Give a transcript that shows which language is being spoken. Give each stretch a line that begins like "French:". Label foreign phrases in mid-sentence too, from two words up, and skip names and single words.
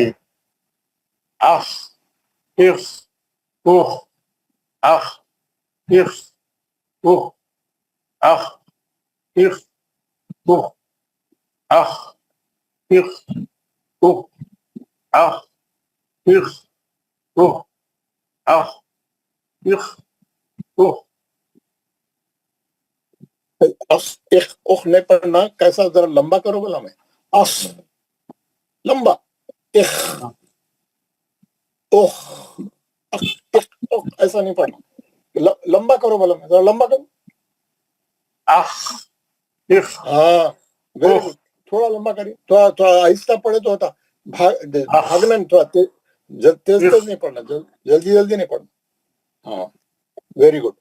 Urdu: اخ اخ اخ اخ اخ اخ اخ اخ اخ اخ اخ اخ اخ اخ اخ اخ اخ اخ. اخ اخ اخ نہیں پڑھنا، کیسا ذرا لمبا کرو بولا میں، اخ لمبا، اخ اخ اخ اخ اخ ایسا نہیں پڑھنا، لمبا کرو بولا میں، ذرا لمبا کرو، اخ اخ ہاں
English: very good,
Urdu: تھوڑا لمبا کریے، تھوڑا تھوڑا آہستہ پڑھے تو ہوتا، بھاگنا نہیں، تھوڑا تیز تیز نہیں پڑھنا، جلدی جلدی نہیں پڑھنا، ہاں
English: very good.